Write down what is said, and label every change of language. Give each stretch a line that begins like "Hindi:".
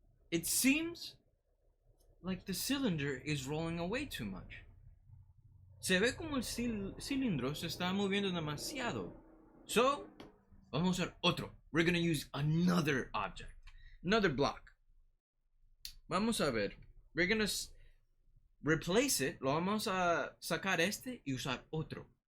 English: It seems like the cylinder is rolling away too much.
Spanish: Se ve como el cilindro se está moviendo demasiado. So, vamos a usar otro.
English: We're gonna use another object, another block.
Spanish: Vamos a ver.
English: We're gonna replace it.
Spanish: Lo vamos a sacar este y usar otro.